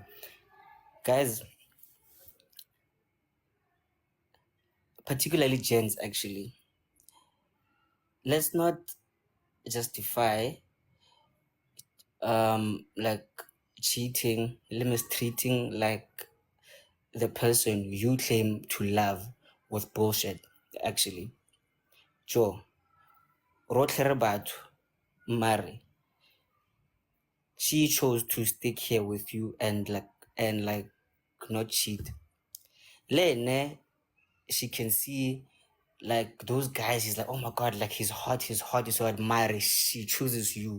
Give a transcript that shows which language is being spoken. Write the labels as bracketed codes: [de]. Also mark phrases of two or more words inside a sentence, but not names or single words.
[en] Guys, particularly gents, actually, let's not justify like cheating, mistreating like the person you claim to love with bullshit. Actually, Joe, [tn] rotlhe re batho, mare [en] she chose to stick here with you and not cheat. Lene, she can see like those guys. He's like, oh my god, like he's hot, he's so admiring. She chooses you.